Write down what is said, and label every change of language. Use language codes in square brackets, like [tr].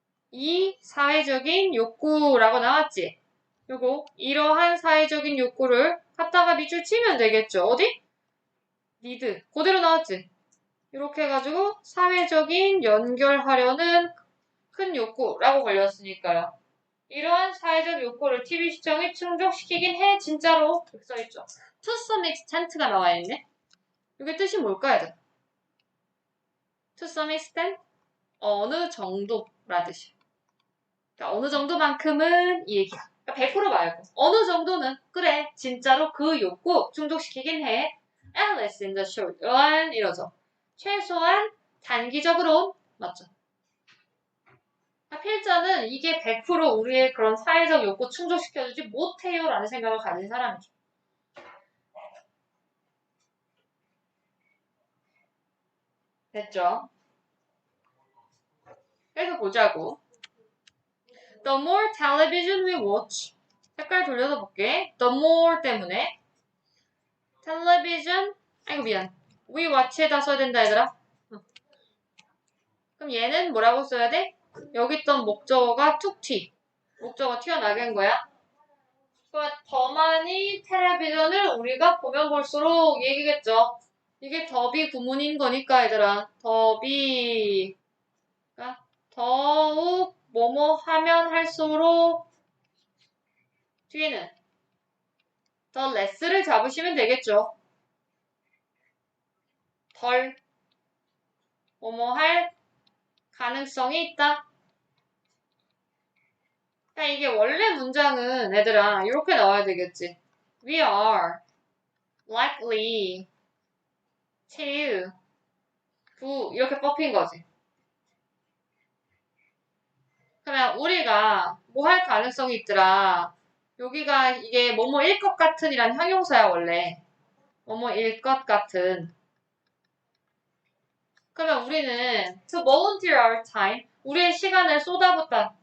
[ko] 이 사회적인 욕구라고 나왔지? 요거 이러한 사회적인 욕구를 갖다가 밑줄 치면 되겠죠. 어디? need. 그대로 나왔지? 이렇게 해가지고 사회적인 연결하려는 큰 욕구라고 걸렸으니까요. 이러한 사회적 욕구를 TV 시청이 충족시키긴 해. 진짜로. 이렇게 써있죠. To some extent 가 나와있네. 이게 뜻이 뭘까요? To some extent? 어느 정도라는 뜻이야. 그러니까 어느 정도만큼은 이 얘기야. 그러니까 100% 말고 어느 정도는 그래 진짜로 그 욕구 충족시키긴 해. [en] At least in the short run 이러죠. [ko] 최소한 단기적으로 맞죠. 필자는 이게 100% 우리의 그런 사회적 욕구 충족시켜주지 못해요 라는 생각을 가진 사람이죠. 됐죠? 그래서 보자고. [en] The more television we watch. [ko] 색깔 돌려서 볼게. [en] The more 때문에. [ko] television. 아이고 미안. we watch 에다 써야 된다 얘들아. 그럼 얘는 뭐라고 써야 돼? 여기 있던 목적어가 툭 튀. 목적어 튀어나게 한 거야. 그러니까 더 많이 텔레비전을 우리가 보면 볼수록 얘기겠죠. 이게 더비 구문인 거니까 얘들아. 더비 그러니까 더욱 뭐뭐 하면 할수록 뒤에는 더 레스를 잡으시면 되겠죠. 덜 뭐뭐 할 가능성이 있다. 그러니까 이게 원래 문장은 얘들아 이렇게 나와야 되겠지. [en] We are likely to do 이렇게 뽑힌 거지. [ko] 그러면 우리가 뭐 할 가능성이 있더라. 여기가 이게 뭐뭐일 것 같은이란 형용사야 원래. 뭐뭐일 것 같은. 그러면 우리는 to volunteer our time 우리의 시간을 쏟아붓다.